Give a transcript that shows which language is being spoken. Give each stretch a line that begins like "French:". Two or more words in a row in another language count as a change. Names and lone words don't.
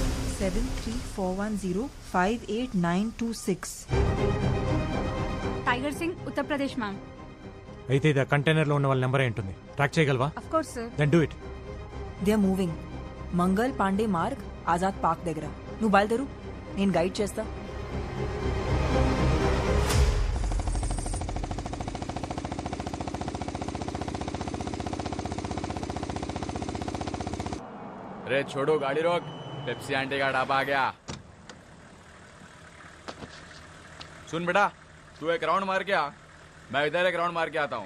Telugu: 7341058926. టైగర్ సింగ్ ఉత్తరప్రదేశ్ మ్యామ్. అయితే ఇది కంటైనర్ లో ఉన్న వాళ్ళ నెంబర్ ఉంటుంది. ట్రాక్ చేయగలవా?
English: Of course sir. Then do it. They are moving.
Telugu: మంగల్ పాండే మార్గ్ ఆజాద్ పార్క్ దగ్గర. నువ్వు బయలుదేరు, నేను గైడ్ చేస్తా.
Hindi: अरे छोड़ो, गाड़ी रोक. पेप्सी आंटी का ढाबा आ गया. सुन बेटा, तू एक राउंड मार के आ, मैं इधर एक राउंड मार के आता हूँ.